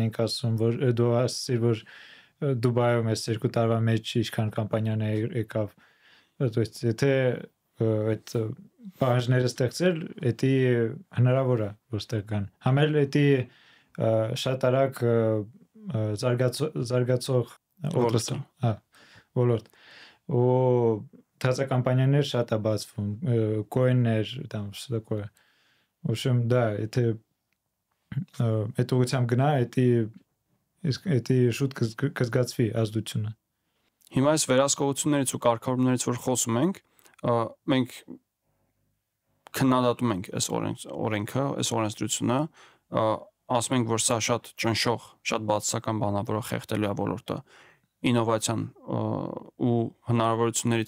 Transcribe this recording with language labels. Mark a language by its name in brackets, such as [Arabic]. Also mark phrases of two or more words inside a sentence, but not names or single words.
[Armenian] ենք ասում, որ դու ասիր, որ Դուբայում այս 2 տարվա մեջ ինչքան կամպանիաներ եկավ, եթե այդ բաժները ստեղծել, դա հնարավոր է որ ստեղ կան։ Համել դա շատ արագ զարգացող ոլորտ։ Ու թազա կամպանիաներ շատ է բացվում, coin-ներ, [Russian] там что такое. В общем, да, это [Armenian] ուղղությամբ գնա, դա շուտ կզգացվի ազդությունը։ Հիմա այս վերահսկողություններից ու կարգավորումներից որ խոսում ենք, մենք քննադատում ենք այս օրենքը, այս օրենսդրությունը, ասում ենք, որ սա շատ ճնշող, շատ բացասական բան է, որը խեղդելու է ոլորտը, ինովացիան ու հնարավորություններից